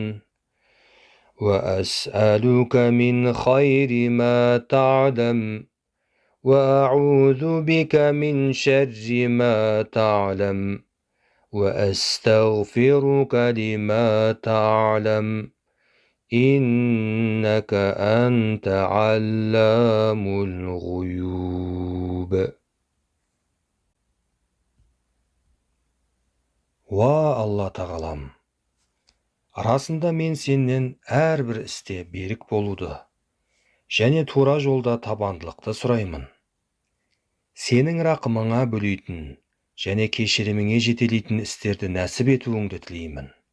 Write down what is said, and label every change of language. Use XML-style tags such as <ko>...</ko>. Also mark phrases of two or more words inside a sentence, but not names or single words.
<ar>وأسألك من خير ما تعلم، وأعوذ بك من شر ما تعلم، وأستغفرك لما تعلم، إنك أنت علام الغيوب.</ar> <kk>Уа Алла тағалам, расында мен сенен әрбір істе берік болуды және тура жолда табандылықты сұраймын. Сенің рақымыңа бөлейтін және кешіріміңе жетелейтін істерді нәсіп етуіңді тілеймін.</kk>